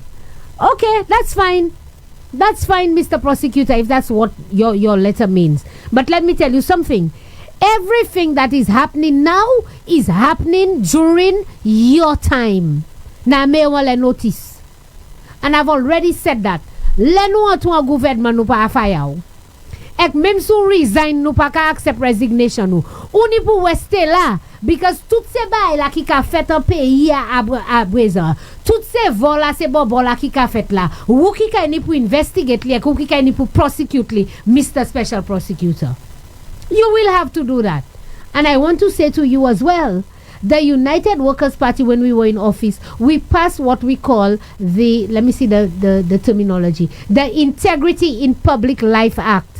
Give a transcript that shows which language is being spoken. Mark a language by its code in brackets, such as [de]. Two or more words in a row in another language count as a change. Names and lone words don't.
[en] Okay, that's fine. That's fine, Mr. Prosecutor, if that's what your letter means. But let me tell you something. Everything that is happening now is happening during your time. Now, may I notice. And I've already said that. [acf] Le nou an tou an gouvernement nou pa a faya ou. Ek même sou resign nou pa ka accept resignation nou. Ou ni pou weste la. Because tout se bay la ki ka fet an peyi a brezan. Tout se vol la se bon la ki ka fet la. Ou ki ka ni pou investigate li, ou ki ka ni pou prosecute li, [en] Mr. Special Prosecutor. You will have to do that. And I want to say to you as well, the United Workers' Party, when we were in office, we passed what we call let me see the terminology, the Integrity in Public Life Act.